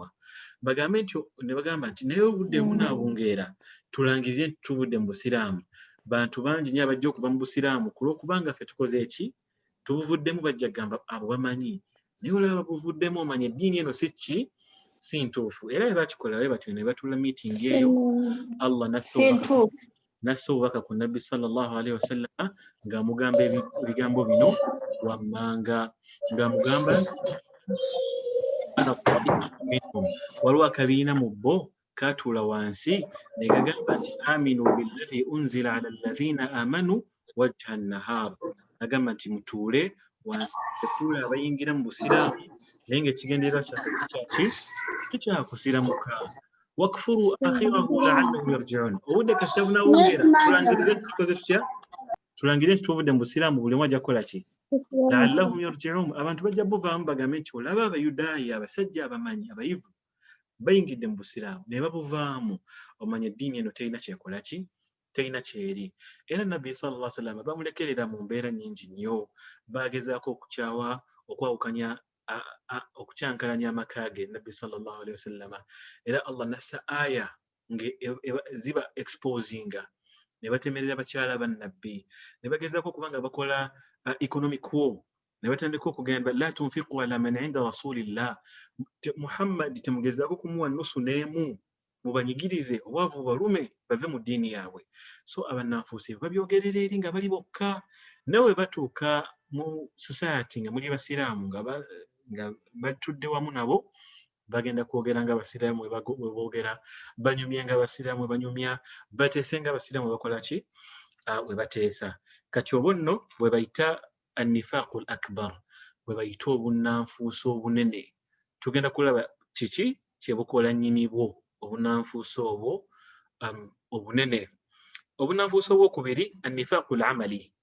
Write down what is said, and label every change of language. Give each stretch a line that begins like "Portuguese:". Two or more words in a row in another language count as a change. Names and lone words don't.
Ganda: bagambe nti ne bagamba nti naye obudde bunaabungeera tulangirire nti tuvudde mu busiraamu bantu bangi nnyo abajja okuva mu busiraamu ku lw'okubanga ffe tukoze eki tubuvuddemu bajja kugamba abo bamanyi naye olaba buvuddemu omanya eddiini eno si ntuufu era bwe bakikola bwe batyo ne batula miitingi eyo Allah nassa obubaka ku nabbi
Arabic: صلى الله عليه وسلم
Ganda: ng'amugamba ebigambo bino wammanga ng'amugamba waliwo akabiina mu bo katuula wansi ne gagamba nti
Arabic: آمنوا بالله أنزل على الذين آمنوا وجه النهار
Ganda: agamba nti mutuule wansi tetuula abayingira mu busiraamu naye ng'ekigendererwa kyaffe tikyakusiramuka
Arabic: واكفروا آخره لعلهم يرجعون
Ganda: obudde kasita bunaawungeera tulangirire nti tukoze tutya tulangirire nti tuvudde mu busiraamu buli omu ajja kukola ki
Arabic: لعلهم يرجعون
Ganda: abantu bajja buvaamu bagambe nti olaba abayudaaya abasajja abamanyi abayivu bayingidde mu busiraamu ne babuvaamu omanya eddiini eno terina kyekola ki terina kyeri era nabbi
Arabic: صلى الله عليه وسلم
Ganda: bamulekerera mu mbeera nnyingi nnyo bagezaako okwawukanya okukyankalanya amaka ge nabbi
Arabic: صلى الله عليه وسلم
Ganda: era Allah nassa aya ziba exposinga ne batemerera bakyala bannabbi ne bagezaako okubanga bakola
English: economic war
Ganda: ne batandika okugamba
Arabic: لا تنفقوا على من عند رسول الله
Ganda: Muhammad temugezaako kumuwa nusu n'emu mubanyigirize obwavu balume bave mu ddiini yaabwe so abannanfuusi babyogerera eri nga bali bokka nawe batuuka mu society nga muli basiraamu nga batudde wamu nabo bagenda kwogera nga abasiraamu bwe boogera banyumya nga abasiraamu bwe banyumya bateese nga abasiraamu bwe bakola ki bwe bateesa kati obwo nno bwe bayita
Arabic: النفاق الأكبر
Ganda: bwe bayita obunnanfuusi obunene tugenda kulaba kiki kyebukola nnyini bwo obunanfuusi obwo obunene obunanfuusi obwokubiri
Arabic: النفاق العملي